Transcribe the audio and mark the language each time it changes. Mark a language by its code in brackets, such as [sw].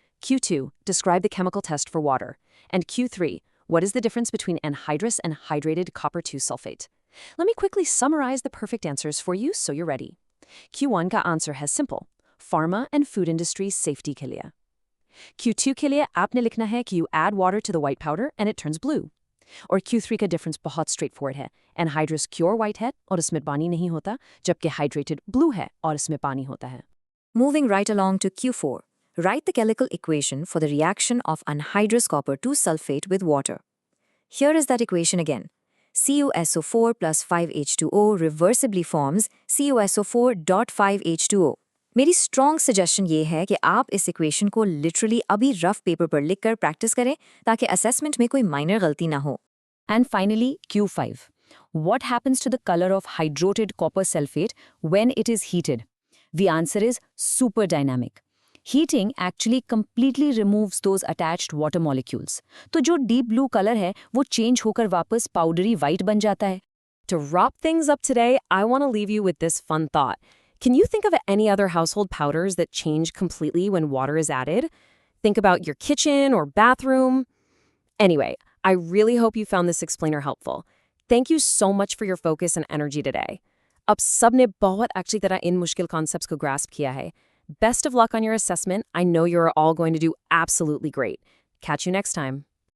[en] Q2, describe the chemical test for water. And Q3, what is the difference between anhydrous and hydrated copper 2 sulfate? Let me quickly summarize the perfect answers for you so you're ready. Q1 का answer है simple, pharma and food industry safety [hi] के लिए. [en] Q2 [hi] के लिए आपने लिखना है कि [en] you add water to the white powder and it turns blue. [hi] और Q3 का difference बहुत straightforward है. Anhydrous pure white है और इसमें पानी नहीं होता, जबकि hydrated blue है और इसमें पानी होता है. [en] Moving right along to Q4, write the chemical equation for the reaction of anhydrous copper 2 sulfate with water. Here is that equation again. CuSO4 plus 5H2O reversibly forms CuSO4.5H2O. [hi] मेरी strong suggestion ये है कि आप इस equation को literally अभी rough paper पर लिखकर प्रैक्टिस करें ताकि असेसमेंट में कोई माइनर गलती ना हो. [en] And finally, Q5. What happens to the color of hydrated copper sulfate when it is heated? The answer is super dynamic. Heating actually completely removes those attached water molecules. [hi] तो जो deep blue color है, वो change होकर वापस powdery white बन जाता है. [en] To wrap things up today, I want to leave you with this fun thought. Can you think of any other household powders that change completely when water is added? Think about your kitchen or bathroom. Anyway, I really hope you found this explainer helpful. Thank you so much for your focus and energy today. [hi] अब सबने बहुत अच्छी तरह इन मुश्किल concepts को grasp किया है. [en] Best of luck on your assessment. I know you're all going to do absolutely great. Catch you next time.